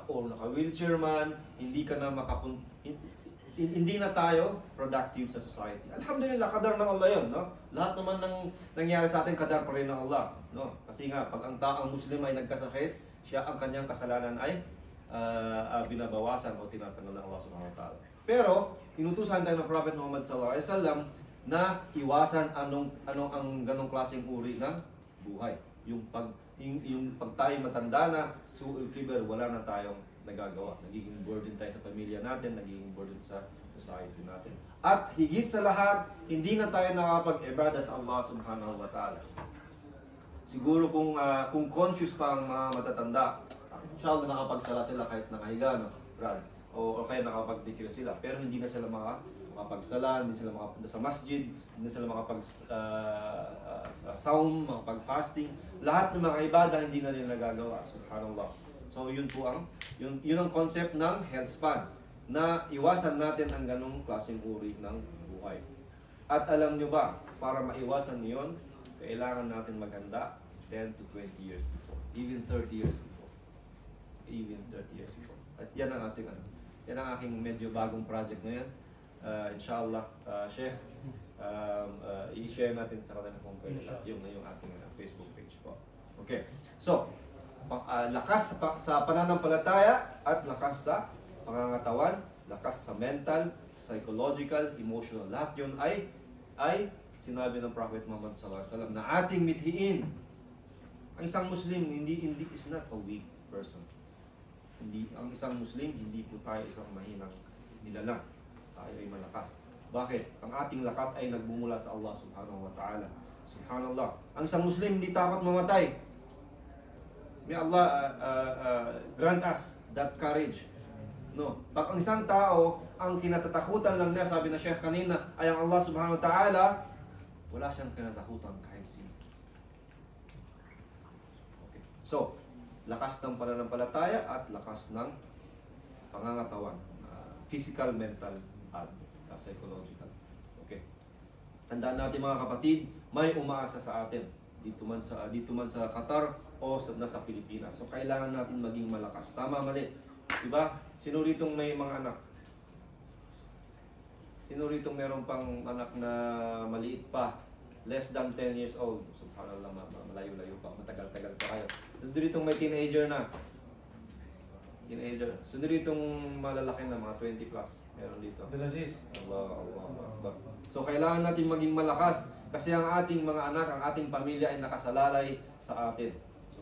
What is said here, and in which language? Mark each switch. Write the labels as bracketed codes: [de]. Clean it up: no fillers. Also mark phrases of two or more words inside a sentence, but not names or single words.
[tl] Or naka-wheelchair man, hindi ka na hindi na tayo productive sa society. Alhamdulillah, kadar ng Allah yun, no? Lahat naman ng nangyari sa atin, kadar pa rin ng Allah, no? Kasi nga, pag ang taong Muslim ay nagkasakit, ang kanyang kasalanan ay binabawasan o tinatanggol ng Allah [ar] سبحانه وتعالى. [tl] Pero, inutusan tayo ng Prophet Muhammad [ar] صلى الله عليه وسلم [tl] na iwasan anong ang ganong klaseng uri ng buhay. Yung pag tayo matanda na, [ar] سوء الكبر, [tl] wala na tayong nagagawa. Nagiging burden tayo sa pamilya natin, nagiging burden sa society natin. At higit sa lahat, hindi na tayo nakapag-ibada sa Allah [ar] سبحانه وتعالى. [tl] Siguro kung conscious pa ang mga matatanda, inshallah nakapagsala sila kahit nakahiga, no? Brad. O kaya nakapag-dikir sila. Pero hindi na sila makapagsala, hindi sila makapunta sa masjid, hindi sila makapag-saum, makapag-fasting. Lahat ng mga ibada hindi na nila nagagawa. Subhanallah. So yun po yun ang concept ng [en] health span, [tl] na iwasan natin ang ganong klaseng uri ng buhay. At alam nyo ba, para maiwasan yun, kailangan natin maghanda [en] 10 to 20 years before, [tl] even 30 years before. [en] Even 30 years before. [tl] At yan ang aking medyo bagong project ngayon. Inshallah, Sheikh, i-share natin sa kanila kung pwede yung ating Facebook page po. Okay. So, lakas sa pananampalataya at lakas sa pangangatawan, lakas sa [en] mental, psychological, emotional. [tl] Lahat yun ay sinabi ng Prophet Muhammad [ar] صلى الله عليه وسلم [tl] na ating mithiin. Ang isang Muslim [en] is not a weak person. [tl] Ang isang Muslim, hindi po tayo isang mahinang nilalang. Tayo ay malakas. Bakit? Ang ating lakas ay nagbumula sa Allah [ar] سبحانه وتعالى. [tl] Subhanallah. Ang isang Muslim hindi takot mamatay. [en] May Allah grant us that courage. [tl] No. Pag ang isang tao, ang kinatatakutan lang niya, sabi na Sheikh kanina, ay ang Allah [ar] سبحانه وتعالى, [tl] wala siyang kinatakutan kahit sino. Okay. So, lakas ng pananampalataya at lakas ng pangangatawan. [en] Physical, mental, at psychological. [tl] Okay. Tandaan natin mga kapatid, may umaasa sa atin. Dito man sa Qatar o nasa Pilipinas. So, kailangan natin maging malakas. Tama, mali. Diba? Sino ritong may mga anak? Sino ritong meron pang anak na maliit pa? [en] Less than 10 years old. Subhanallah, [tl] malayo-layo pa. Matagal-tagal pa kayo. Sino ritong may teenager na? Teenager. Sino ritong malalaki na, mga 20 plus? Meron dito. Allah. So, kailangan natin maging malakas. Kasi ang ating mga anak, ang ating pamilya ay nakasalalay sa atin.